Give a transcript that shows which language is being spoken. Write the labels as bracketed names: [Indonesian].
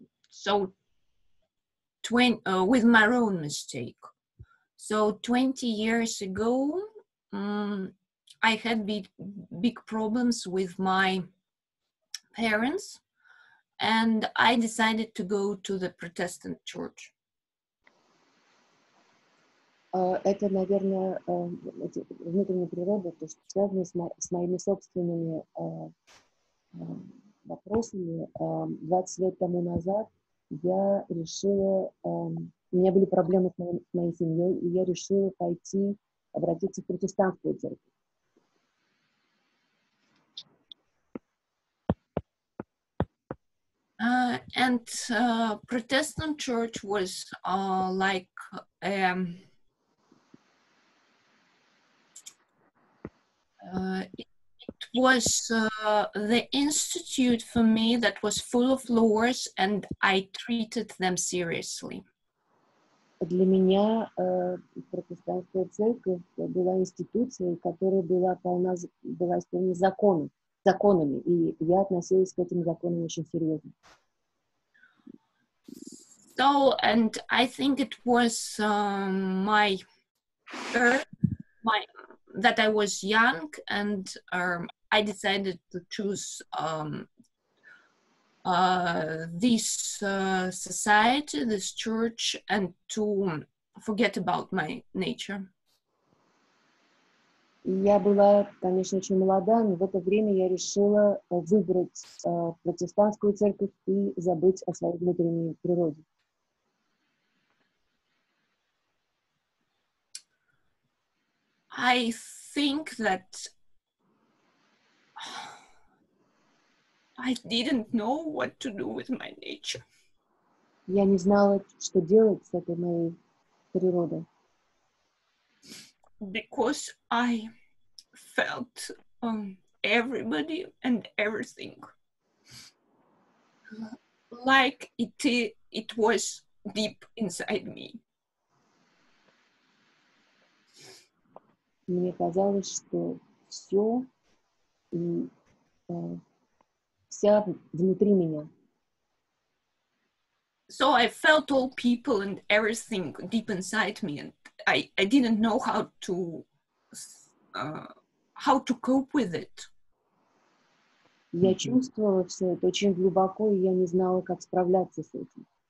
[English] So with my own mistake. So 20 years ago, I had big problems with my parents, and I decided to go to the Protestant church. [Russian] Это, наверное, внутренняя природа, то, что связано с моими собственными вопросами. 20 лет тому назад я решила, у меня были проблемы с моей семьей, и я решила обратиться в протестантскую церковь. [English] And Protestant church was like it was the institute for me that was full of laws, and I treated them seriously. [Russian] Для меня протестантская церковь была институцией, которая была исполнена законами, и я относилась к этим законам очень серьезно. [English] So, and I think it was that I was young, and I decided to choose this society, this church, and to forget about my nature. [Russian] Я была, конечно, очень молода, но в это время я решила выбрать протестантскую церковь и забыть о своей внутренней природе. [English] I think that I didn't know what to do with my nature. [Russian] Я не знала, что делать с этой моей природой. [English] Because I felt everybody and everything like it was deep inside me. [Russian] Мне казалось, что все и вся внутри меня. [English] So I felt all people and everything deep inside me, and I didn't know how to cope with it. [Russian] Я чувствовала все это очень глубоко, и я не знала, как справляться с этим.